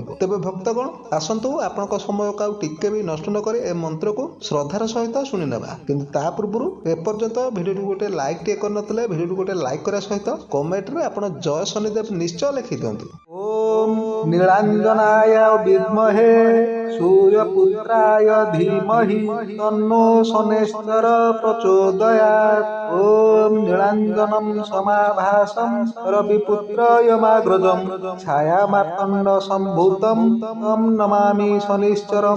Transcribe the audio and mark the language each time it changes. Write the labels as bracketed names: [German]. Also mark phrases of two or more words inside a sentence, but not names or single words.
[Odia] ତେବେ ଭକ୍ତଗଣ, ଆସନ୍ତୁ ଆପଣଙ୍କ ସମୟକୁ ଆଉ ଟିକେ ବି ନଷ୍ଟ ନ କରି ଏ ମନ୍ତ୍ରକୁ ଶ୍ରଦ୍ଧାର ସହିତ ଶୁଣିନେବା। କିନ୍ତୁ ତା ପୂର୍ବରୁ ଏପର୍ଯ୍ୟନ୍ତ ଭିଡ଼ିଓକୁ ଗୋଟେ ଲାଇକ୍ ଟିକେ କରିନଥିଲେ, ଭିଡ଼ିଓକୁ ଗୋଟେ ଲାଇକ୍ କରିବା ସହିତ କମେଣ୍ଟରେ ଆପଣ ଜୟ ଶନିଦେବ ନିଶ୍ଚୟ ଲେଖିଦିଅନ୍ତୁ। [Sanskrit] ଓମ୍ ନୀଳାଞ୍ଜନାୟ ବିଦ୍ମହେ सूर्यपुत्राय धीमहि तन्नो शनैश्चर प्रचोदयात्। ओम नीलाञ्जनं समाभासं रविपुत्रयमाग्रजं छायामार्तण्ड सम्भूतं तं नमामि शनिश्चरम्।